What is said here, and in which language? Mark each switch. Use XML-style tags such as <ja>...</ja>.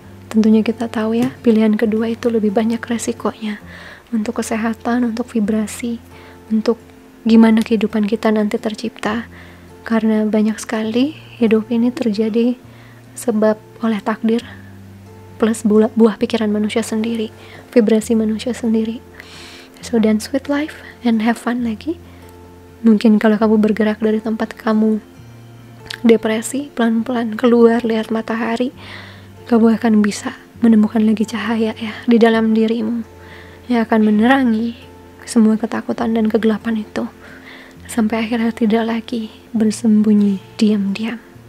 <id>Tentunya kita tahu ya, pilihan kedua itu lebih banyak resikonya, untuk kesehatan, untuk vibrasi, untuk gimana kehidupan kita nanti tercipta. Karena banyak sekali hidup ini terjadi sebab oleh takdir plus buah pikiran manusia sendiri, vibrasi manusia sendiri.</id> <en>So dance with life and have fun</en> <id>lagi. Mungkin kalau kamu bergerak dari tempat kamu depresi, pelan-pelan keluar, lihat matahari, kamu akan bisa menemukan lagi cahaya ya di dalam dirimu, yang akan menerangi semua ketakutan dan kegelapan itu, sampai akhirnya tidak lagi bersembunyi diam-diam.</id>